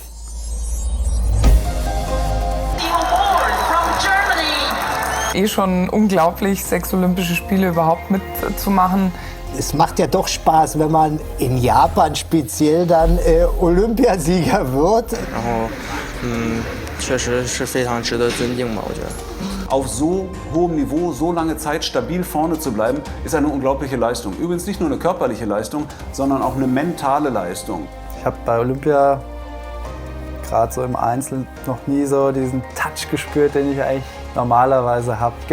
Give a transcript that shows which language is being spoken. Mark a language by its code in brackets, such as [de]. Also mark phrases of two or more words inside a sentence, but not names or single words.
[en] Timo Boll from Germany. [de] Schon unglaublich, 6 Olympische Spiele überhaupt mitzumachen. Es macht ja doch Spaß, wenn man in Japan speziell dann Olympiasieger wird. [zh] 确实是非常值得尊敬吧，我觉得。 [de] Auf so hohem Niveau, so lange Zeit stabil vorne zu bleiben, ist eine unglaubliche Leistung. Übrigens nicht nur eine körperliche Leistung, sondern auch eine mentale Leistung. Ich habe bei Olympia gerade so im Einzel noch nie so diesen Touch gespürt, den ich eigentlich normalerweise habe.